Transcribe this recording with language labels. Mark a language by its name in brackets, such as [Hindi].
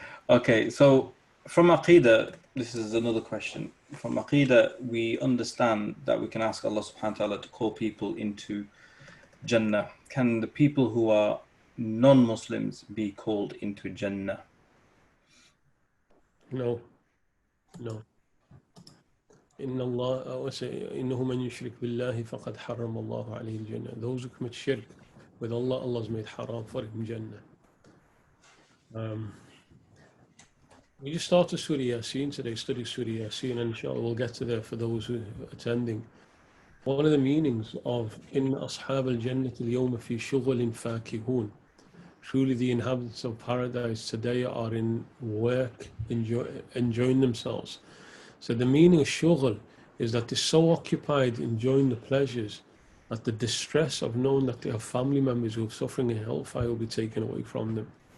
[English] Okay, so from Aqidah, this is another question. From Aqidah, we understand that we can ask Allah subhanahu wa ta'ala to call people into Jannah. Can the people who are non-Muslims be called into Jannah? No. [Arabic] إن الله إنه من يشرك بالله فقد حرم الله عليه الجنة. [English] Those who commit shirk with Allah, Allah's made haram for him Jannah. We just started Surah Yasin today, study Surah Yasin, and inshallah we'll get to there for those who are attending. One of the meanings of [Arabic] إن أصحاب الجنة اليوم في شغل فاكهون. [English] Truly the inhabitants of paradise today are in work, enjoying themselves. So the meaning of shughul is that they're so occupied enjoying the pleasures that the distress of knowing that they have family members who are suffering in hellfire will be taken away from them.